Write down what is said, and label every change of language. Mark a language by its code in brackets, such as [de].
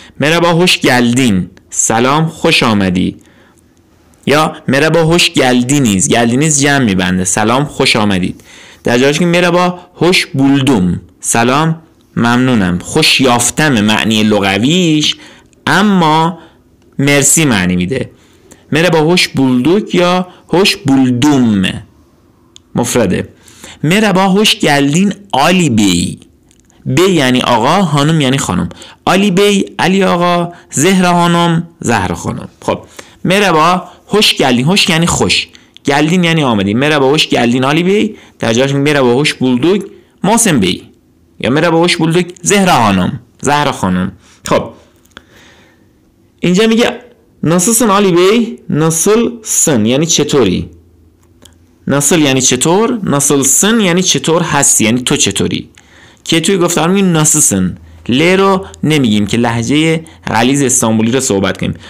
[tr] merhaba hoş geldin، [fa] سلام خوش آمدی. یا [tr] merhaba hoş geldiniz، [fa] geldiniz جمع میبنده، سلام خوش آمدید. در جاش که [tr] merhaba hoş buldum، [fa] سلام ممنونم. خوش یافتم معنی لغویش، اما مرسی معنی میده. [tr] merhaba hoş bulduk [fa] یا [tr] hoş buldum [fa] مفرده. [tr] merhaba hoş geldin Ali Bey، [fa] بی یعنی آقا، خانم یعنی خانم. علی بی علی آقا، زهرا خانم زهرا خانم. خب [tr] merhaba hoş geldin، [fa] hoş یعنی خوش، geldin یعنی آمدی. [tr] merhaba hoş geldin Ali Bey، [fa] در جاش [tr] merhaba hoş bulduk محسن بی، یا merhaba hoş bulduk زهرا خانم زهرا خانم. [fa] خب اینجا میگه [tr] nasılsın Ali Bey، [fa] nasılsın یعنی چطوری. nasıl یعنی چطور، nasılsın یعنی چطور هستی، یعنی تو چطوری. که توی گفتار میگیم nasılsın، ل رو نمیگیم که لهجه غلیظ استانبولی رو صحبت کنیم.